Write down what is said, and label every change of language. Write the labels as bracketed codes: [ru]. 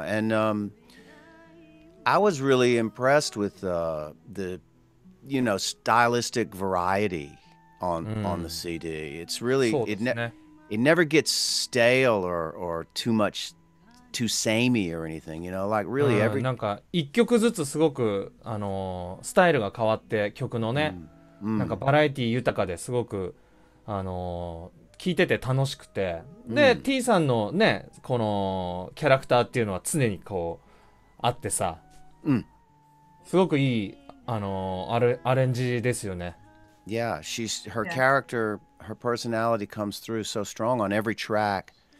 [en] And I was really impressed with the stylistic variety on the CD. It's really it never gets stale or too samey or anything, like really every [ja] なんか一曲ずつすごくスタイルが変わって曲のね、なんかバラエティ豊かですごく聴いてて楽しくて、で T さんのねこのキャラクターっていうのは常にこうあってさ、すごくいいアレンジですよね。 [en] Yeah, her character, her personality comes through so strong on every track.